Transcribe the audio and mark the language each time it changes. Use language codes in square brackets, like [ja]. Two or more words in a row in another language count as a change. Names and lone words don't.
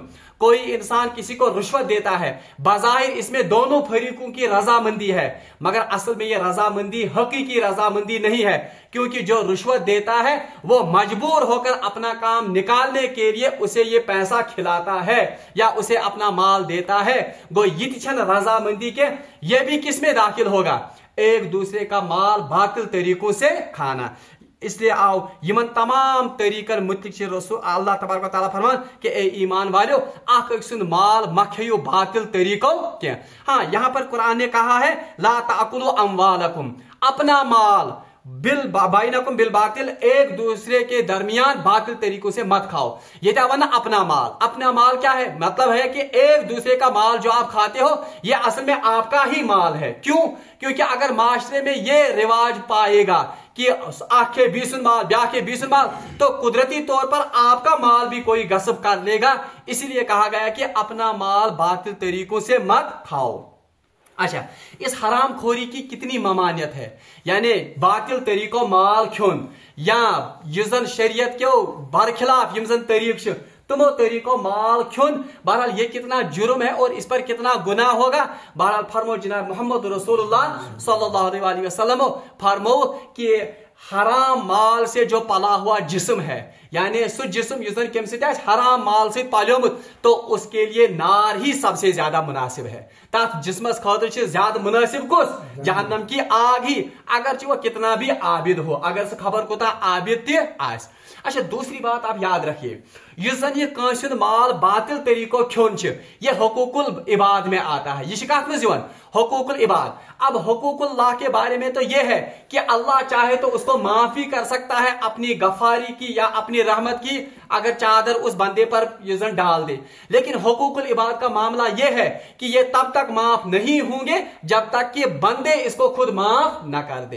[ur] کوئی انسان کسی کو رشوت دیتا ہے، بظاہر اس میں دونوں فریقوں کی رضامندی ہے، مگر اصل میں یہ رضامندی حقیقی رضامندی نہیں ہے، کیونکہ جو رشوت دیتا ہے وہ مجبور ہو کر اپنا کام نکالنے کے لیے اسے یہ پیسہ کھلاتا ہے یا اسے اپنا مال دیتا ہے. [ks] गो यितछन [ur] رضامندی کے، یہ بھی کس میں داخل ہوگا، ایک دوسرے کا مال باطل طریقوں سے کھانا. [ks] इसलिए आओ यमन तमाम तरीकन मुतलिक रसूल अल्लाह [ar] तबारक व तआला [ks] फरमान कि [ur] اے ایمان والو, [ks] आख माल मखियो [ur] باطل طریقوں کے. ہاں، یہاں پر قرآن نے کہا ہے [ar] لا تأكلوا أموالكم, [ur] اپنا مال [ar] بينكم بالباطل, [ur] ایک دوسرے کے درمیان باطل طریقوں سے مت کھاؤ. یہ کیا ورنہ اپنا مال، اپنا مال کیا ہے، مطلب ہے کہ ایک دوسرے کا مال جو آپ کھاتے ہو یہ اصل میں آپکا ہی مال ہے. کیوں? کیونکہ اگر معاشرے میں یہ رواج پائے گا کہ [ks] आखे बीसन माल ब्याखे बीसन माल, [ur] تو قدرتی طور پر آپکا مال بھی کوئی غصب کر لے گا. اسی لیے کہا گیا کہ اپنا مال باطل طریقوں سے مت کھاؤ. اچھا، اس حرام خوری کی کتنی ممانعت ہے، یعنی [ks] बातिल तरीको माल खुन या युजन शरीयत के बरखिलाफ यमजन तरीक तुमो तरीको माल खुन, [ur] بہرحال یہ کتنا جرم ہے اور اس پر کتنا گناہ ہوگا. بہرحال فرمو جناب محمد رسول اللہ [ar] صلی اللہ علیہ وسلم [ur] فرمو کہ حرام مال سے جو پلا ہوا جسم ہے، یعنی [ks] सु जिस्म युस जन कम हराम माल से पलोमुत, [ur] تو اسکے لیے نار ہی سب سے زیادہ مناسب ہے. [ks] तथ जिस्मस खतर ज्यादा मुनासिब कुस, [ur] جہنم کی آگ ہی، اگر وہ کتنا بھی عابد ہو, [ks] अगर से खबर कोता आबिद ते आस। [ur] اچھا، دوسری بات آپ یاد رکھیے, [ks] युस जन ये कांसुद माल बातिल तरीको खोन [ur] یہ حقوق العباد میں آتا ہے. [ks] ये कत मज हुकूकुल इबाद। [ur] اب حقوق اللہ کے بارے میں تو یہ ہے کہ اللہ چاہے تو اسکو معافی کر سکتا ہے اپنی غفاری کی یا اپنی رحمت کی، اگر چادر اس بندے پر یوجن ڈال دے. لیکن حقوق العباد کا معاملہ یہ ہے کہ یہ تب تک معاف نہیں ہوں گے جب تک کہ بندے اسکو خود معاف نہ کر دے.